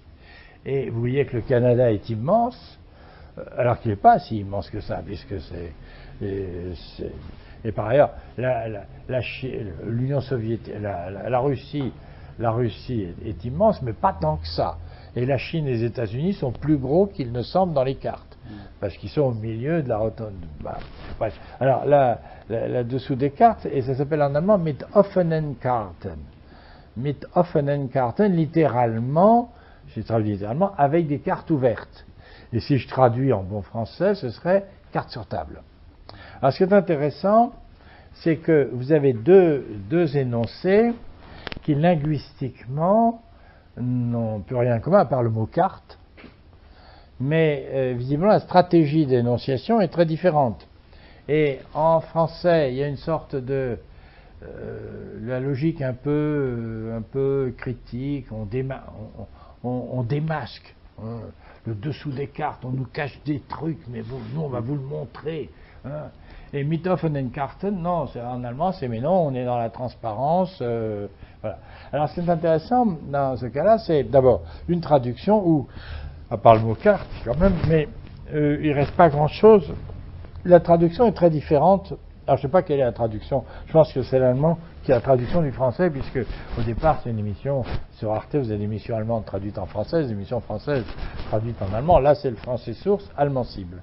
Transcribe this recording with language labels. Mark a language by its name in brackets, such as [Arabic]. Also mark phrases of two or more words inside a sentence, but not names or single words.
[French] Et vous voyez que le Canada est immense, alors qu'il n'est pas si immense que ça, puisque et par ailleurs, l'Union soviétique, la Russie est immense, mais pas tant que ça. Et la Chine et les États-Unis sont plus gros qu'ils ne semblent dans les cartes, parce qu'ils sont au milieu de la rotonde. Bref. Alors là, dessous des cartes, et ça s'appelle en allemand [German] mit offenen Karten. Mit offenen Karten, [French] littéralement, j'ai traduit littéralement, avec des cartes ouvertes. Et si je traduis en bon français, ce serait carte sur table. Alors ce qui est intéressant, c'est que vous avez deux énoncés qui linguistiquement n'ont plus rien en commun à part le mot carte, mais visiblement la stratégie d'énonciation est très différente. Et en français, il y a une sorte de la logique un peu critique, on démasque le dessous des cartes, on nous cache des trucs, mais nous on va vous le montrer. Hein. [German] Et mit offenen Karten, [French] non, en allemand c'est mais non, on est dans la transparence. Voilà. Alors ce qui est intéressant dans ce cas-là, c'est d'abord une traduction où, à part le mot carte quand même, mais il ne reste pas grand-chose. La traduction est très différente. Alors je ne sais pas quelle est la traduction, je pense que c'est l'allemand qui est la traduction du français, puisque au départ c'est une émission sur Arte, vous avez des émissions allemandes traduites en français, des émissions françaises traduites en allemand, là c'est le français source, allemand cible.